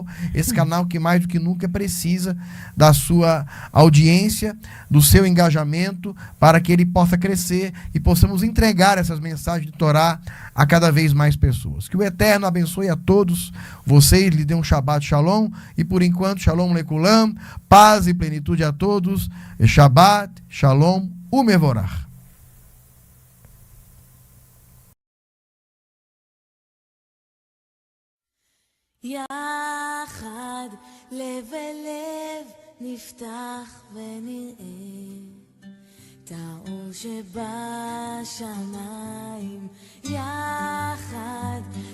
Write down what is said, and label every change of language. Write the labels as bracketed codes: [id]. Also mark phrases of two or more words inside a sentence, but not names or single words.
[pt] Esse canal que mais do que nunca precisa da sua audiência, do seu engajamento, para que ele possa crescer e possamos entregar essas mensagens de Torá a cada vez mais pessoas. Que o Eterno abençoe a todos vocês, lhe dê um [he] שבת שלום, [pt] e por enquanto, [he] שלום לכולם, [pt] paz e plenitude a todos, [he] שבת, שלום, ומבורך. יחד לב אל לב נפתח ונראה את האור שבשמיים, יחד